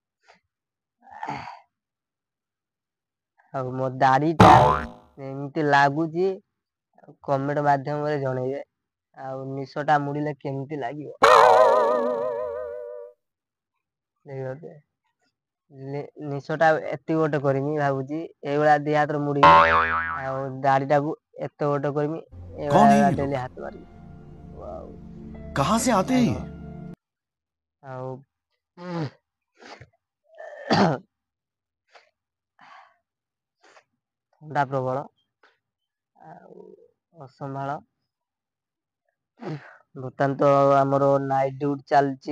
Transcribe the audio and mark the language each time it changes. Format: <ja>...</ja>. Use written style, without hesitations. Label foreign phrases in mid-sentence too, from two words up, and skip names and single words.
<or>ଆଉ ମୋ ଦାଢି ଟା ଏମିତି ଲାଗୁଛି କମେଣ୍ଟ ମାଧ୍ୟମରେ ଜଣେଇବେ ଆଉ ନିଶ ଟା ମୁଡିଲେ କେମିତି ଲାଗିବ। ନିଶ ଟା ଏତିକ ଗୋଟେ କରିମି ଭାବୁଛି ଏଇଭଳିଆ ଦି ହାତରେ ମୁଡିବି ଆଉ ଦାଢି ଟାକୁ ଏତେ ବଡ କରିମି</or> <hi>कौन है</hi> <or>ଏଇଭଳିଆ</or> <hi>ये</hi> <or>ଡେଲି</or> <hi>लोग?</hi> <or>ହାତ ମାରିବି। ଆଉ</or> <hi>कहाँ से आते हैं ये?</hi> <or>ଆଉ ଥଣ୍ଡା ପ୍ରବଳ ଆଉ ଅସମ୍ଭାଳ। ବର୍ତ୍ତମାନ ତ ଆମର ନାଇଟ୍ ଡ୍ୟୁଟି ଚାଲିଛି।</or>